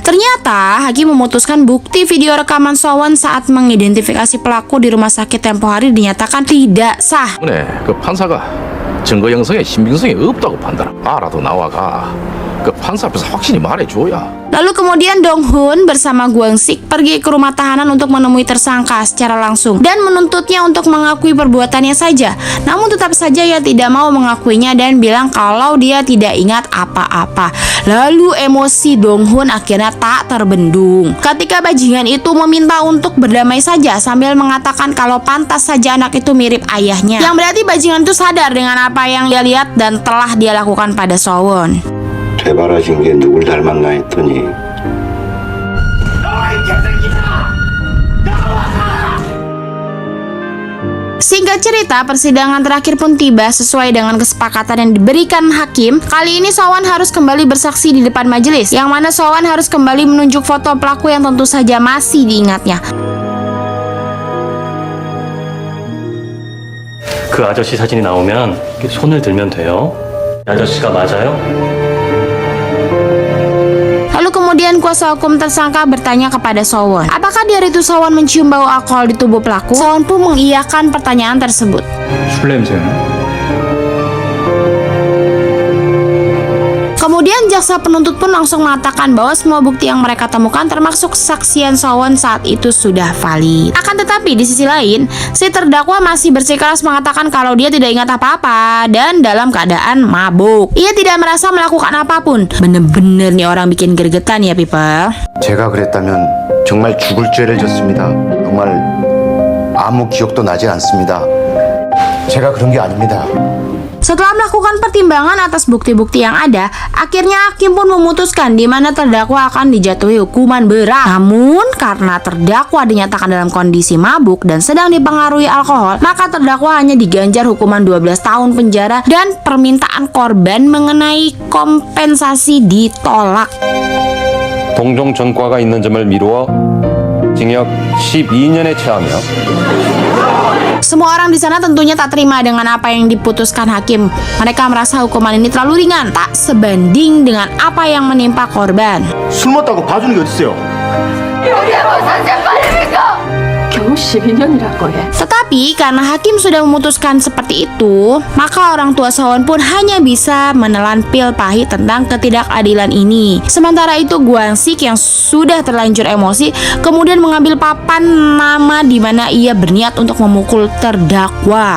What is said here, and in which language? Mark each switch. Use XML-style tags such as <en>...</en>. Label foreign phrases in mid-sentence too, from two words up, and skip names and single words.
<id>Ternyata, hakim memutuskan bukti video rekaman Sowon saat mengidentifikasi pelaku di rumah sakit tempo hari dinyatakan tidak sah.</id> <ko>네, 그 판사가 증거 형성에 신빙성이 없다고 판단. 알아도 나와가. 그 판사 앞에서 확실히 말해줘야.</ko> <id>Lalu kemudian Dong-hun bersama Gwang-sik pergi ke rumah tahanan untuk menemui tersangka secara langsung dan menuntutnya untuk mengakui perbuatannya saja. Namun tetap saja ia tidak mau mengakuinya dan bilang kalau dia tidak ingat apa-apa. Lalu emosi Dong-hun akhirnya tak terbendung ketika bajingan itu meminta untuk berdamai saja sambil mengatakan kalau pantas saja anak itu mirip ayahnya. Yang berarti bajingan itu sadar dengan apa yang dia lihat dan telah dia lakukan pada Sowon.</id> <ko>되바라진 게 누굴 닮았나 했더니</ko> <id>Singkat cerita, persidangan terakhir pun tiba sesuai dengan kesepakatan yang diberikan hakim. Kali ini Sowon harus kembali bersaksi di depan majelis, yang mana Sowon harus kembali menunjuk foto pelaku yang tentu saja masih diingatnya.</id> <ko>그 아저씨 사진이 나오면 이렇게 손을 들면 돼요. 이 아저씨가 맞아요?</ko> <id>Lalu kemudian kuasa hukum tersangka bertanya kepada Sowon, apakah di hari itu Sowon mencium bau alkohol di tubuh pelaku? Sowon pun mengiyakan pertanyaan tersebut.</id> <ko>술 냄새는?</ko> <id>Kemudian Kemudian jaksa penuntut pun langsung mengatakan bahwa semua bukti yang mereka temukan termasuk kesaksian Sowon saat itu sudah valid. Akan tetapi di sisi lain, si terdakwa masih bersikeras mengatakan kalau dia tidak ingat apa-apa dan dalam keadaan mabuk. Ia tidak merasa melakukan apapun. Bener-bener nih orang bikin gergetan ya people.</id> <ko>제가 그랬다면 정말 죽을 죄를 졌습니다. 정말 아무 기억도 나지 않습니다. 제가 그런 게 아닙니다.</ko> <id>Setelah melakukan pertimbangan atas bukti-bukti yang ada, akhirnya hakim pun memutuskan di mana terdakwa akan dijatuhi hukuman berat. Namun, karena terdakwa dinyatakan dalam kondisi mabuk dan sedang dipengaruhi alkohol, maka terdakwa hanya diganjar hukuman 12 tahun penjara dan permintaan korban mengenai kompensasi ditolak.</id> <ko>동종 전과가 있는 점을 미루어 징역 12년에 처하며</ko> <id>Semua orang di sana tentunya tak terima dengan apa yang diputuskan hakim. Mereka merasa hukuman ini terlalu ringan, tak sebanding dengan apa yang menimpa korban.</id> <ko>술 먹다고 봐주는 게 어딨어요? 겨우 12년이라고 해.</ko> <id>Tetapi karena hakim sudah memutuskan seperti itu, maka orang tua Sowon pun hanya bisa menelan pil pahit tentang ketidakadilan ini. Sementara itu Gwang-sik yang sudah terlanjur emosi kemudian mengambil papan nama di mana ia berniat untuk memukul terdakwa.</id>